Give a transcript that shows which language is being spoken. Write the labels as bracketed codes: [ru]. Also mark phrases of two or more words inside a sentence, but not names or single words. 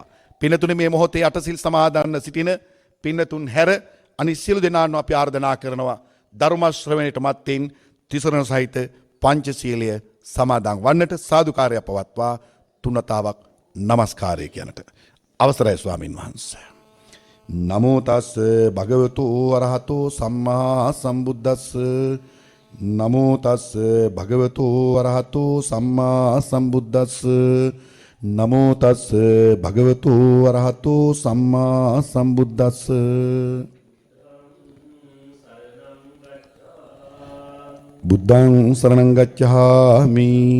[si] පින්නතුනේ මේ මොහොතේ අටසිල් සමාදන් සිටින පින්නතුන් හැර අනිත් සියලු දෙනාම අපි ආරාධනා කරනවා ධර්ම ශ්‍රවණයට මත්තෙන් තිසරණ සහිත පංචශීලය සමාදන් වන්නට සාදුකාරය පවත්වා තුනතාවක් නමස්කාරය කියනට අවසරයි ස්වාමින් වහන්සේ. [pi] නමෝ තස් භගවතු අරහතෝ සම්මා සම්බුද්දස්ස නමෝ තස් භගවතු අරහතෝ සම්මා සම්බුද්දස්ස නමෝ තස් භගවතු අරහතෝ සම්මා සම්බුද්දස්ස. බුද්ධං සරණං ගච්ඡාමි